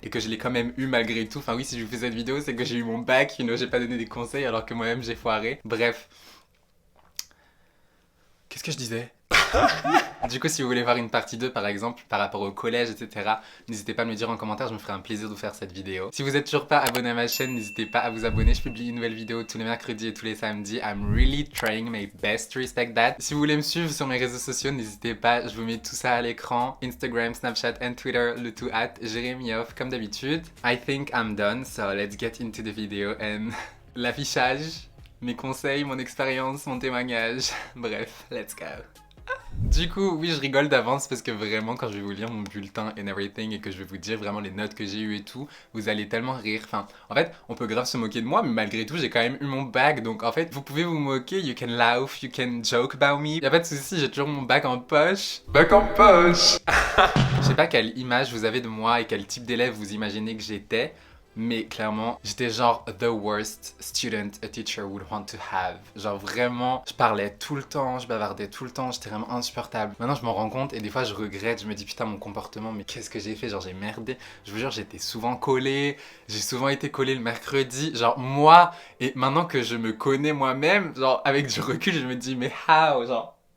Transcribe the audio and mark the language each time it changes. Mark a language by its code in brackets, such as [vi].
[fr] Et que je l'ai quand même eu malgré tout. Enfin oui, si je vous fais cette vidéo, c'est que j'ai eu mon bac, [en] you know, [fr] j'ai pas donné des conseils alors que moi-même j'ai foiré. Bref. Qu'est-ce que je disais? Du coup, si vous voulez voir une partie 2 par exemple, par rapport au collège, etc., n'hésitez pas à me le dire en commentaire, je me ferai un plaisir de vous faire cette vidéo. Si vous êtes toujours pas abonné à ma chaîne, n'hésitez pas à vous abonner, je publie une nouvelle vidéo tous les mercredis et tous les samedis. [en] I'm really trying my best to respect that. [fr] Si vous voulez me suivre sur mes réseaux sociaux, n'hésitez pas, je vous mets tout ça à l'écran. Instagram, Snapchat and Twitter, le tout at Jérémioff comme d'habitude. [en] I think I'm done, so let's get into the video and [fr] l'affichage, mes conseils, mon expérience, mon témoignage. Bref, [en] let's go. [fr] Du coup, oui, je rigole d'avance parce que vraiment, quand je vais vous lire mon bulletin [en] and everything [fr] et que je vais vous dire vraiment les notes que j'ai eues et tout, vous allez tellement rire. Enfin, en fait, on peut grave se moquer de moi, mais malgré tout, j'ai quand même eu mon bac. Donc, en fait, vous pouvez vous moquer, [en] you can laugh, you can joke about me. [fr] Y'a pas de souci, j'ai toujours mon bac en poche. Bac en poche! Je sais pas quelle image vous avez de moi et quel type d'élève vous imaginez que j'étais. Mais clairement, j'étais genre [en] the worst student a teacher would want to have. [fr] Genre vraiment, je parlais tout le temps, je bavardais tout le temps, j'étais vraiment insupportable. Maintenant, je m'en rends compte et des fois, je regrette, je me dis putain, mon comportement, mais qu'est-ce que j'ai fait? Genre, j'ai merdé. Je vous jure, j'étais souvent collé, j'ai souvent été collé le mercredi. Genre, moi, et maintenant que je me connais moi-même, genre, avec du recul, je me dis, mais [en] how? [fr] Genre.